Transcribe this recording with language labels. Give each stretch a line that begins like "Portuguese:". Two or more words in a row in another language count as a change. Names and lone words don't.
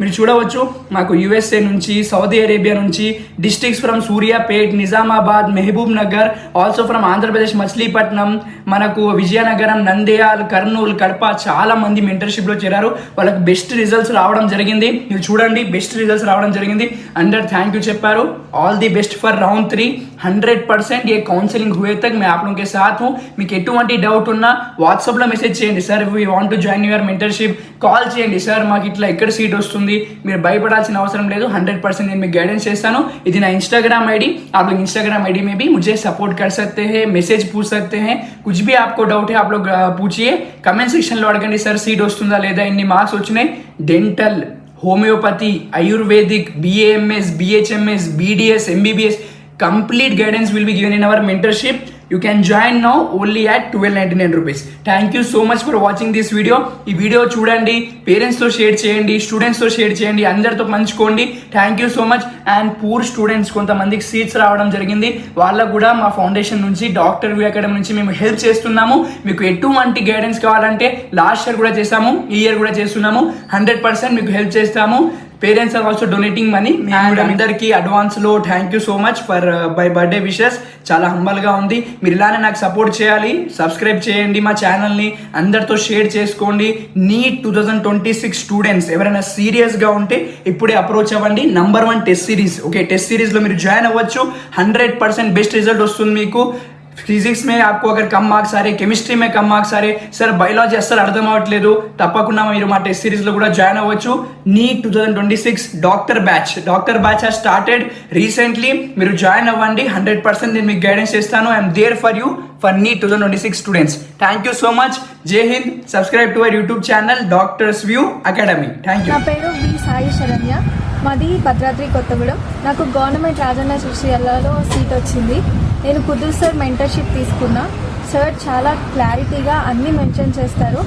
Telugu: మీరు చూడవచ్చు మాకు యూఎస్ఏ నుంచి, సౌదీ అరేబియా నుంచి,
English: districts from
Telugu: సూర్యాపేట్, నిజామాబాద్, మహబూబ్ నగర్,
English: also from
Telugu: ఆంధ్రప్రదేశ్ మచిలీపట్నం, మనకు విజయనగరం, నంద్యాల్, కర్నూలు, కడప చాలా మంది మెంటర్షిప్లో చేరారు. వాళ్ళకి
English: best results
Telugu: రావడం జరిగింది. మీరు చూడండి,
English: best results
Telugu: రావడం జరిగింది. అందరు
English: thank you
Telugu: చెప్పారు.
English: all the best for round 3.
Hindi: 100% ये काउंसलिंग हुए तक मैं आप लोगों के साथ हूँ.
Telugu: మీకు ఎటువంటి డౌట్ ఉన్నా వాట్సాప్లో మెసేజ్ చేయండి.
English: sir we want to join your mentorship.
Telugu: కాల్ చేయండి, సార్ మాకు ఇట్లా ఎక్కడ సీట్ వస్తుంది, మీరు భయపడాల్సిన అవసరం లేదు. 100% నేను మీకు గైడెన్స్ చేస్తాను. ఇది నా
English: Instagram ID.
Hindi: आप लोग
English: Instagram ID
Hindi: में भी मुझे सपोर्ट कर सकते हैं, मैसेज पूछ सकते हैं. कुछ भी आपको डाउट है आप लोग पूछिए.
English: comment section
Telugu: లో అడగండి, సార్ సీట్ వస్తుందా లేదా, ఎన్ని మార్క్స్ వచ్చినాయి. డెంటల్,
Hindi: होम्योपैथी, आयुर्वेदिक, BAMS, BHMS, BDS, MBBS,
English: complete guidance will be given in our mentorship. You can join now only at 1299 rupees. Thank you so much for watching this video.
Telugu: ఈ వీడియో చూడండి, పేరెంట్స్తో షేర్ చేయండి, స్టూడెంట్స్తో షేర్ చేయండి, అందరితో పంచుకోండి.
English: thank you so much. and poor students
Telugu: కొంతమందికి సీట్స్ రావడం జరిగింది. వాళ్ళకు కూడా మా ఫౌండేషన్ నుంచి, డాక్టర్ వ్యూ అకాడమీ నుంచి మేము హెల్ప్ చేస్తున్నాము. మీకు ఎటువంటి గైడెన్స్ కావాలంటే
English: last year
Telugu: కూడా చేసాము, ఈ ఇయర్ కూడా చేస్తున్నాము.
English: 100%
Telugu: మీకు హెల్ప్ చేస్తాము.
English: parents are also donating money. అండ్
Telugu: అందరికీ అడ్వాన్స్లో
English: thank you so much for by birthday wishes.
Telugu: చాలా హంబల్గా ఉంది. మీరు ఇలానే నాకు సపోర్ట్ చేయాలి. సబ్స్క్రైబ్ చేయండి మా ఛానల్ని, అందరితో షేర్ చేసుకోండి. నీట్ 2026 స్టూడెంట్స్ ఎవరైనా సీరియస్గా ఉంటే ఇప్పుడే అప్రోచ్ అవ్వండి. నంబర్ 1
English: test series.
Telugu: ఓకే,
English: test series
Telugu: మీరు జాయిన్ అవ్వచ్చు. 100%
English: best result
Telugu: వస్తుంది మీకు.
Hindi: फिजिक्स में आपको अगर कम मार्क्स आ रहे, केमिस्ट्री में कम मार्क्स आ रहे, सर
Telugu: బయాలజీ అస్సలు అర్థం అవ్వట్లేదు, తప్పకుండా మీరు మా టెస్ట్ సిరీస్లో కూడా జాయిన్ అవ్వచ్చు.
English: NEET 2026 doctor batch has started recently.
Telugu: మీరు జాయిన్ అవ్వండి. 100% నేను మీకు గైడెన్స్ చేస్తాను.
English: I'm there for you for NEET 2026 students. thank you so much.
Hindi: जय हिंद.
English: subscribe to our YouTube channel Doctors View Academy. thank you.
Telugu: నా పేరు వి సాయి శరణ్య. మాది భద్రాద్రి కొత్తగూడెం. నాకు గవర్నమెంట్ రాజన్న సిరిసిల్లలో సీట్ వచ్చింది. నేను కుదురు సార్ మెంటర్షిప్ తీసుకున్నా. సార్ చాలా క్లారిటీగా అన్నీ మెన్షన్ చేస్తారు.